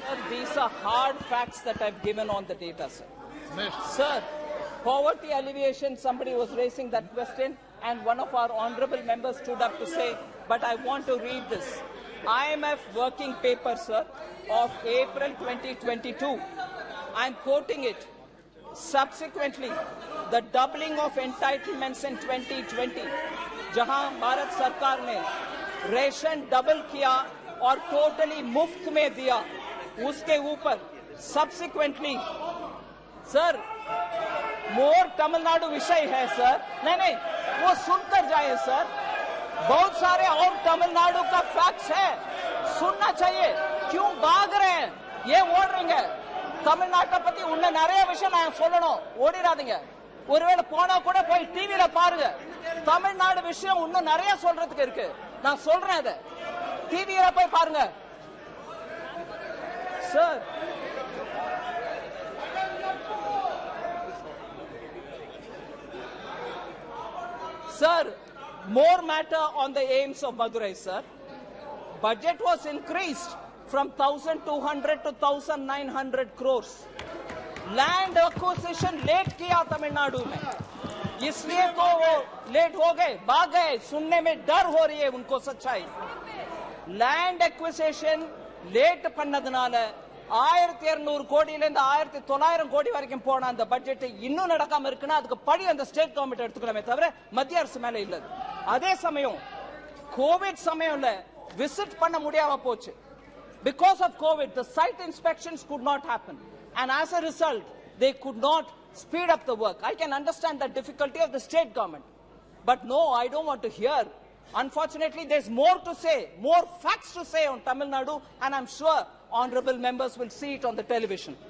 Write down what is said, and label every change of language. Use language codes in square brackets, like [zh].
[en] these are hard facts that I've given on the data, sir. next. Sir, poverty alleviation, somebody was raising that question, and one of our honorable members stood up to say, but I want to read this. IMF working paper, sir, of April 2022. I'm quoting it. Subsequently, the doubling of entitlements in 2020, [hi] जहां भारत सरकार ने ration double किया और totally मुफ्त में दिया, उसके ऊपर सब्सिक्वेंटली सर मोर तमिलनाडु विषय है सर। नहीं, वो सुनकर जाए सर। बहुत सारे और तमिलनाडु का फैक्ट्स है, सुनना चाहिए। क्यों भाग रहे हैं? ये वार्निंग है। [ta] தமிழ்நாட்டை பத்தி உன்ன நிறைய விஷயம் நான் சொல்லணும், ஓடிராதீங்க। ஒருவேளை போனா கூட போய் டிவில பாருங்க, தமிழ்நாடு விஷயம் இன்னும் நிறைய சொல்றதுக்கு இருக்கு। நான் சொல்றேன், அதை டிவில போய் பாருங்க sir. [en] Sir, more matter on the aims of Madurai, sir. Budget was increased from 1,200 to 1,900 crores. [hi] Land acquisition late किया तमिलनाडु में, इसलिए तो वो लेट हो गए, भाग गए। सुनने में डर हो रही है उनको सच्चाई। [ta] लैंड एक्विजिशन लेट பண்ணதுனால 1200 கோடியில இருந்து 1900 கோடி வரைக்கும் போன அந்த பட்ஜெட் இன்னும் நடக்காம இருக்குன்னா அதுக்கு படி அந்த ஸ்டேட் கவர்மெண்ட் எடுத்துக்கலாமே தவிர மத்திய அரசு மேல இல்ல। அதே சமயம் கோவிட் சமயம்ல விசிட் பண்ண முடியாம போச்சு। [en] Because of COVID, the site inspections could not happen. And as a result, they could not speed up the work. I can understand the difficulty of the state government. But no, I don't want to hear. Unfortunately, there's more to say, more facts to say on Tamil Nadu, and I'm sure honorable members will see it on the television.